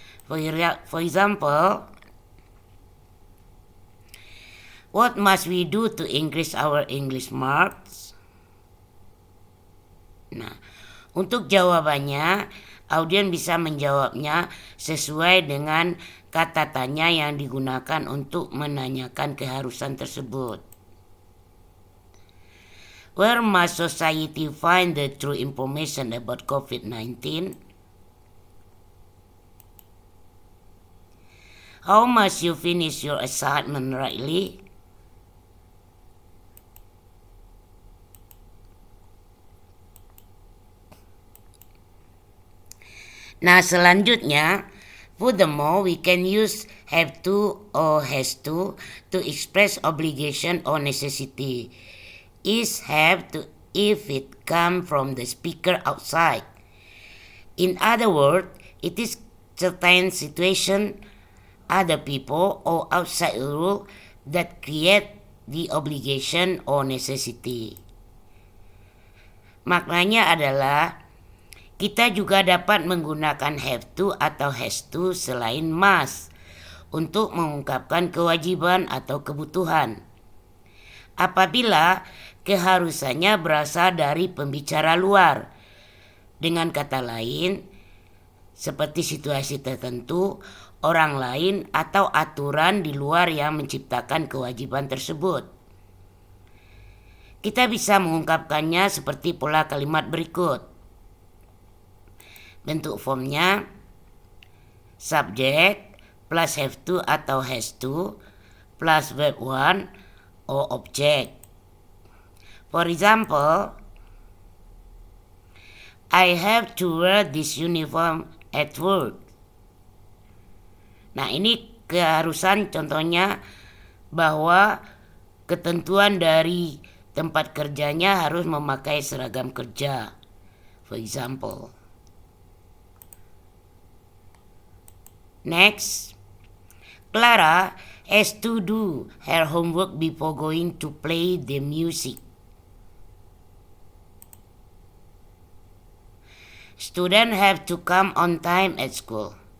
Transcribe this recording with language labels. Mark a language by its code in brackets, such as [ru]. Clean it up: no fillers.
[en] For example, what must we do to increase our English marks? [id] Nah, untuk jawabannya, audien bisa menjawabnya sesuai dengan kata tanya yang digunakan untuk menanyakan keharusan tersebut. [en] Where must society find the true information about COVID-19? How must you finish your assignment rightly? [id] Nah, selanjutnya, [en] furthermore, we can use have to or has to express obligation or necessity. Is have to if it come from the speaker outside. In other words, it is certain situation, other people, or outside rule that create the obligation or necessity. [id] Maknanya adalah kita juga dapat menggunakan have to atau has to selain must untuk mengungkapkan kewajiban atau kebutuhan. Apabila keharusannya berasal dari pembicara luar. Dengan kata lain, seperti situasi tertentu, orang lain atau aturan di luar yang menciptakan kewajiban tersebut. Kita bisa mengungkapkannya seperti pola kalimat berikut. [en] Bentuk formnya subject plus have to atau has to plus verb one or object. For example, I have to wear this uniform at work. [id] Nah, ini keharusan contohnya bahwa ketentuan dari tempat kerjanya harus memakai seragam kerja. [en] For example. Next, Clara has to do her homework before going to play the music. Students have to come on time at school.